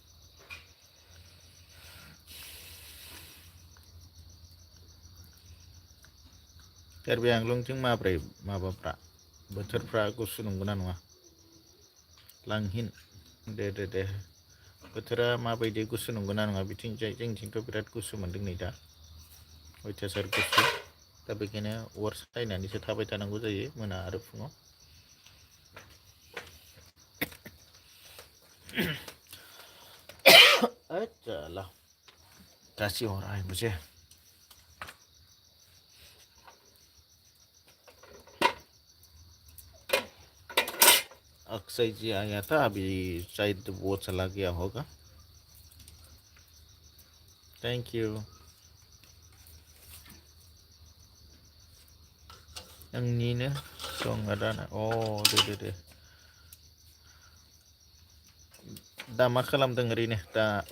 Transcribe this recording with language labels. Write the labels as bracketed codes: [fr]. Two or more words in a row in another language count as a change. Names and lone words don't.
[brx] कार्बि आंलंथिं माब्रै माबाफ्रा बोथोरफ्रा गुसु नंगौना नङा लांहिन दे बोथोरा माबायदि गुसु नंगौना नङा बिथिंजाय जोंथिंथ' बिराद गुसु मोन्दों नै दा अयथासार गुसु दा बेखायनो अर सायनानैसो थाबाय थानांगौ जायो मोना आरो फुङाव [hi] चला कैसी हो रहा है मुझे अक्षय जी आया था अभी शायद वो चला गया होगा [en] thank you [brx] आंनिनो दं आदाना दे दा मा खालामदों ओरैनो दा